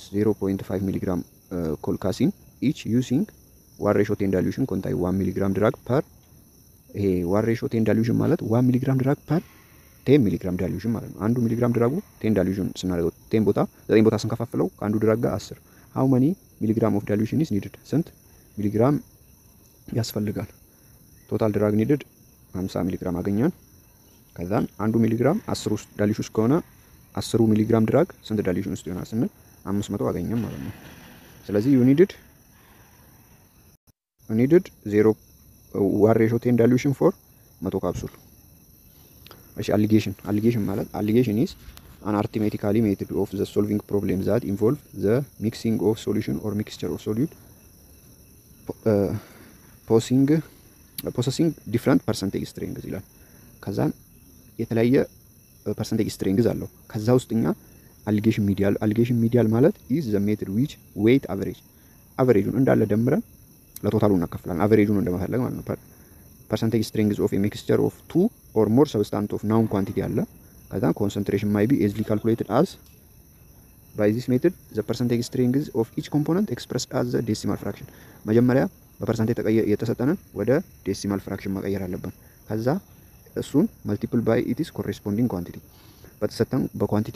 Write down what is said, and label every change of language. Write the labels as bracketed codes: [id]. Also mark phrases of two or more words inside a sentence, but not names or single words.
[en] 0.5 milligram colchicine each using 1 ratio 10 dilution contain 1 milligram drug per [am] ይሄ [en] 1 ratio 10 dilution [am] ማለት [en] 1 milligram drug per 10 milligram dilution [am] ማለት ነው። አንዱ ሚሊግራም ድራጉ 10 ዳይሉሽን ስናደርገው 10 ቦታ 9 ቦታ ስንከፋፍለው ከአንዱ ድራግ ጋር 10 [en] how many milligram of dilution is needed [am] ስንት ሚሊግራም ያስፈልጋል? [en] total drug needed 50 milligram [am] አገኘን። ከዛን አንዱ ሚሊግራም 10 ውስጥ ዳይሉሽን ውስጥ ከሆነ 10 ሚሊግራም ድራግ ስንት ዳይሉሽን ውስጥ ይሆናል ስንል 500 አገኘን ማለት ነው። ስለዚህ [en] you needed 0 1 ratio 10 dilution for 100 capsule። እሺ allegation ማለት allegation is an arithmetical method of the solving problems that involve the mixing of solution or mixture of solute possessing different percentage strength [am] ይላል። ከዛን የተለያየ [en] percentage strength [am] አለው። ከዛ ውስጥኛ [en] allegation medial ማለት is the method which weight average [am] አቨሬጁን እንዳለ ደምረን ለቶታሉ እናካፍላለን። አቨሬጁን እንደመፈለግ ማለት ነው። [en] percentage strength of a mixture of 2 or more substance of known quantity [am] አለ። ከዛ [en] concentration may be easily calculated as by this method the percentage strength of each component expressed as the decimal fraction። [am] መጀመሪያ በፐርሰንቴጅ የተሰጠንን ወደ ዴሲማል ፍራክሽን መቀየር አለብን። ከዛ እሱን [en] multiple by its corresponding quantity [am] በተሰጠን በኳንቲቲው